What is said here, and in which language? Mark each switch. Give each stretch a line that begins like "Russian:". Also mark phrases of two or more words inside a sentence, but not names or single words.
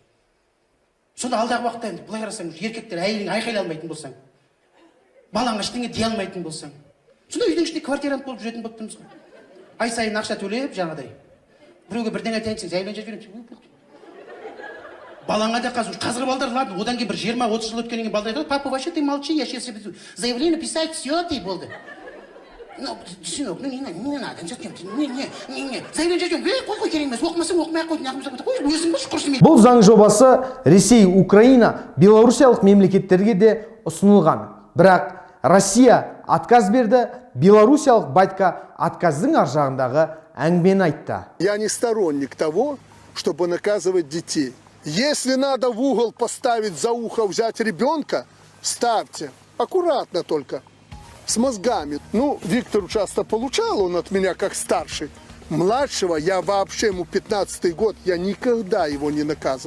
Kazakh: Сонда алдағы уақытта енді былай қарасаң, еркектер әйелің айқайлай алмайтын болсаң, балаңа ештеңе дей алмайтын болсаң, сонда үйдің ішінде квартирант болып жүретін болып тұрмыз ғой. Ай сайын ақша төлеп жаңадай. Біреуге бірдеңе айтайын десең, заявление жазып жіберемін. Балаңа да қазір балдар, ладно, одан кейін бір 20-30 жыл өткеннен кейін балдар айтады,
Russian: папа, вообще ты молчи, я сейчас заявление писать, все, ты болды. Ну, сынок, ну не надо, зачем ты? Не. Заявление зачем?
Kazakh: Қой керек емес, оқымасаң оқымай ақ қой, неғып қой, өзің бос құрсын. Бұл заң жобасы Ресей, Украина, Белорусиялық мемлекеттерге де ұсынылған. Бірақ Россия отказ берді, Белорусиялық батька отказдың ар жағындағы әңгімені айтты.
Russian: Я не сторонник того, чтобы наказывать детей. Если надо в угол поставить за ухо, взять ребенка, ставьте. Аккуратно только, с мозгами. Ну, Виктор часто получал, он от меня как старший. Младшего я вообще, ему 15-й год, я никогда его не наказывал.